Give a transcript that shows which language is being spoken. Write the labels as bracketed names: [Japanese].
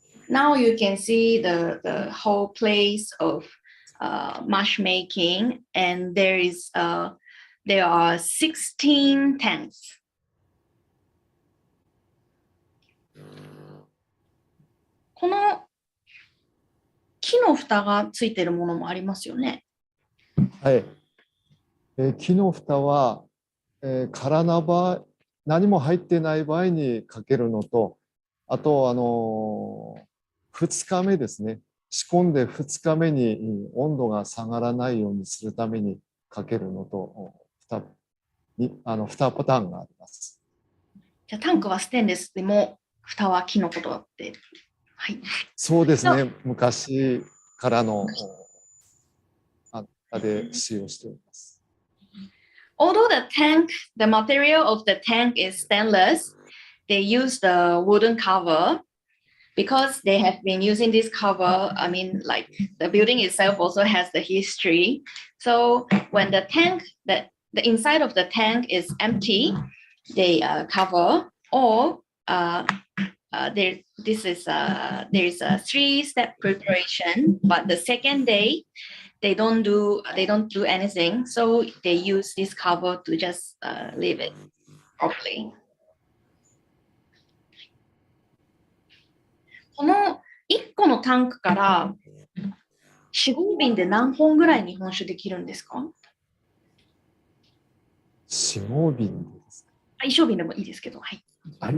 [English] Now you can see the whole place of mash making, and there are 16 tanks. [Japanese] この木の蓋がついているものもありますよね。はい。木の蓋は、空な場合、何も入ってない場合にかけるのと、あと2日目ですね。仕込んで2日目に温度が下がらないようにするためにかけるのと 2パターンがあります。じゃあタンクはステンレスでも蓋は木のことだって。はい。そうですね。昔からので使用しております。 [English] Although the material of the tank is stainless, they use the wooden cover because they have been using this cover. I mean, like the building itself also has the history. So when the inside of the tank is empty, they cover or there is a 3-step preparation, but the second day they don't do anything, so they use this cover to just leave it properly. [Japanese] この1個のタンクから4、5瓶で何本ぐらい日本酒できるんですか 4、5瓶ですか。一升瓶でもいいですけど、はい。